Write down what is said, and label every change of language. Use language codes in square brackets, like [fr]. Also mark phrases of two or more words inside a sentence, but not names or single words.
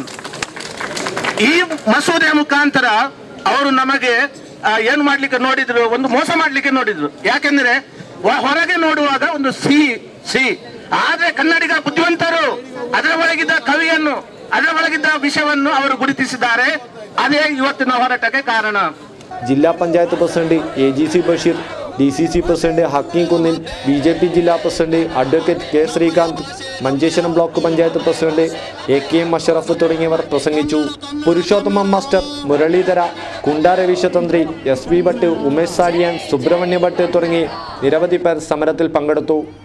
[kn] ಈ ಮಸೂದೆಯ ಮುಖಾಂತರ ಅವರು ನಮಗೆ ಏನು ಮಾಡ್ಲಿಕ್ಕೆ ನೋಡಿದ್ರು, ಒಂದು ಮೋಸ ಮಾಡ್ಲಿಕ್ಕೆ ನೋಡಿದ್ರು. ಯಾಕೆಂದ್ರೆ ಹೊರಗೆ ನೋಡುವಾಗ ಒಂದು ಸಿಹಿ, ಆದ್ರೆ ಕನ್ನಡಿಗ ಬುದ್ಧಿವಂತರು ಅದರ ಒಳಗಿದ್ದ ಕವಿಯನ್ನು, ಅದರ ಒಳಗಿದ್ದ ವಿಷಯವನ್ನು ಅವರು ಗುರುತಿಸಿದ್ದಾರೆ. ಅದೇ ಇವತ್ತಿನ ಹೋರಾಟಕ್ಕೆ ಕಾರಣ. [ml] ജില്ലാ പഞ്ചായത്ത് പ്രസിഡന്റ് AGC ബഷീർ, DCC പ്രസിഡന്റ് ഹക്കീം കുന്നിൽ, BJP ജില്ലാ പ്രസിഡന്റ് അഡ്വക്കേറ്റ് K ശ്രീകാന്ത്, മഞ്ചേശ്വരം ബ്ലോക്ക് പഞ്ചായത്ത് പ്രസിഡന്റ് AKM അഷറഫ് തുടങ്ങിയവർ പ്രസംഗിച്ചു. പുരുഷോത്തമ മാസ്റ്റർ, മുരളീധര, കുണ്ട രവീശതന്ത്രി, SB ഭട്ട്, ഉമേഷ് സാരിയാൻ, സുബ്രഹ്മണ്യ ഭട്ട് തുടങ്ങി നിരവധി പേർ സമരത്തിൽ പങ്കെടുത്തു.